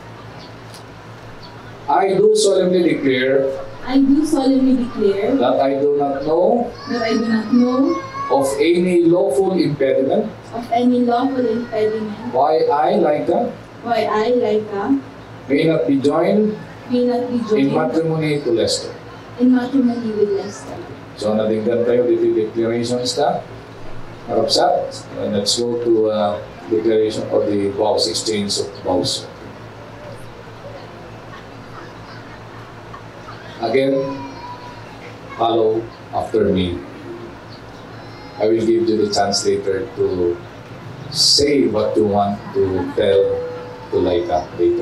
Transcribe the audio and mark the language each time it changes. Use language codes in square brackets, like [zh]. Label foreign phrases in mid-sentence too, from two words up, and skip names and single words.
[en] I do solemnly declare that I do not know of any lawful impediment why I, Laika, may not be joined in matrimony to Lester. [ilo] So nadinggan tayo dito declarations na harapsat. [en] And let's go to declaration of the vows, exchange of vows. Again, follow after me. I will give you the chance later to say what you want to tell to Laika later.